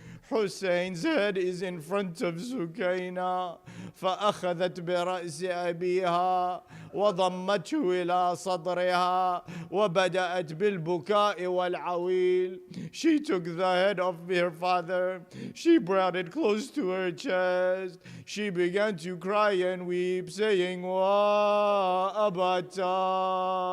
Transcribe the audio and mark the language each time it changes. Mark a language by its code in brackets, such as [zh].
[en] Hussein's head is in front of Sukaina. [ar] فأخذت برأس أبيها وضمته إلى صدرها وبدأت بالبكاء والعويل. [en] She took the head of her father. She brought it close to her chest. She began to cry and weep, saying, [ar] "Wa abata."